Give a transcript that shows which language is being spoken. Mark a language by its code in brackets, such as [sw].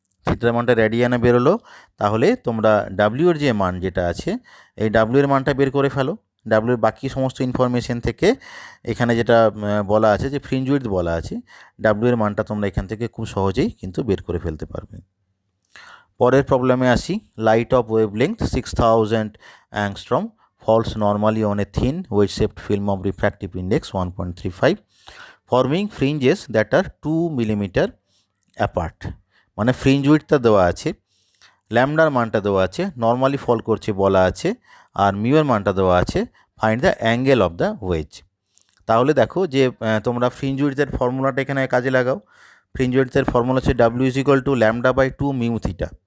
[bn] থিটার মানটা রেডিয়ানে বেরোলো, তাহলে তোমরা W এর যে মান যেটা আছে, এই W এর মানটা বের করে ফেলো। W এর বাকি সমস্ত ইনফরমেশন থেকে এখানে যেটা বলা আছে যে ফ্রিঞ্জ উইডথ বলা আছে, W এর মানটা তোমরা এখান থেকে খুব সহজেই কিন্তু বের করে ফেলতে পারবে। পরের প্রবলেমে আসি। [en] Light of wavelength 6000 angstrom falls normally on a thin wedge-shaped film of refractive index 1.35 forming fringes that are 2 millimeter apart। [bn] মানে ফ্রিঞ্জ উইডথটা দেওয়া আছে, ল্যামডার মানটা দেওয়া আছে, নর্মালি ফল করছে বলা আছে, আর মিউর মানটা দেওয়া আছে, [en] Find the angle of the wedge. [bn] তাহলে দেখো যে তোমরা ফ্রিঞ্জ উইডথের ফর্মুলাটা এখানে কাজে লাগাও। ফ্রিঞ্জ উইডথের ফর্মুলা হচ্ছে W [en] is equal to [bn] λ/2 mu theta.